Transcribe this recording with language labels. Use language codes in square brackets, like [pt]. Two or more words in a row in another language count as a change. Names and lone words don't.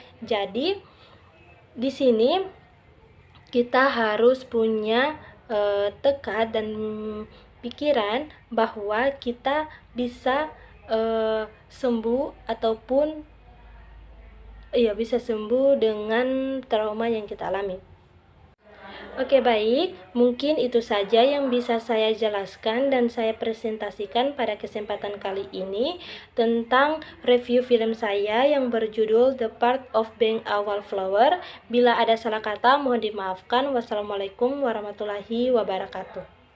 [id] Jadi di sini kita harus punya tekad dan pikiran bahwa kita bisa sembuh dengan trauma yang kita alami. Oke, baik, mungkin itu saja yang bisa saya jelaskan dan saya presentasikan pada kesempatan kali ini tentang review film saya yang berjudul The Part of Being a Wallflower. Bila ada salah kata mohon dimaafkan. [ar] والسلام عليكم ورحمة الله وبركاته.